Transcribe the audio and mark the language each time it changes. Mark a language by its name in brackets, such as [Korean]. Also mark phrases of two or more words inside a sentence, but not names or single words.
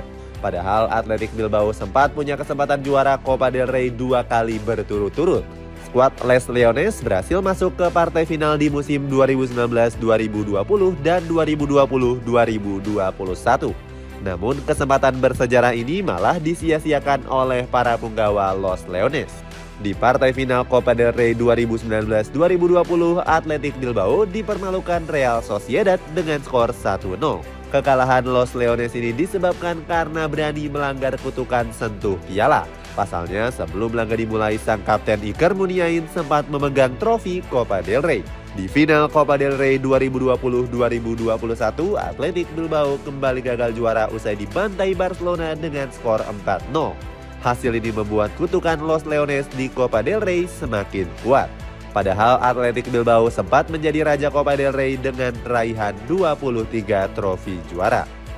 [Indonesian] Padahal Athletic Bilbao sempat punya kesempatan juara Copa del Rey 2 kali berturut-turut. Skuad Les Leones berhasil masuk ke partai final di musim 2019-2020 dan 2020-2021. Namun kesempatan bersejarah ini malah disia-siakan oleh para punggawa Los Leones. Di partai final Copa del Rey 2019-2020, Athletic Bilbao dipermalukan Real Sociedad dengan skor 1-0. Kekalahan Los Leones ini disebabkan karena berani melanggar kutukan sentuh piala. Pasalnya, sebelum laga dimulai, sang kapten Iker Muniain sempat memegang trofi Copa del Rey. Di final Copa del Rey 2020-2021, Athletic Bilbao kembali gagal juara usai dibantai Barcelona dengan skor 4-0. Hasil ini membuat kutukan Los Leones di Copa del Rey semakin kuat. Padahal Athletic Bilbao sempat menjadi raja Copa del Rey dengan raihan 23 trofi juara.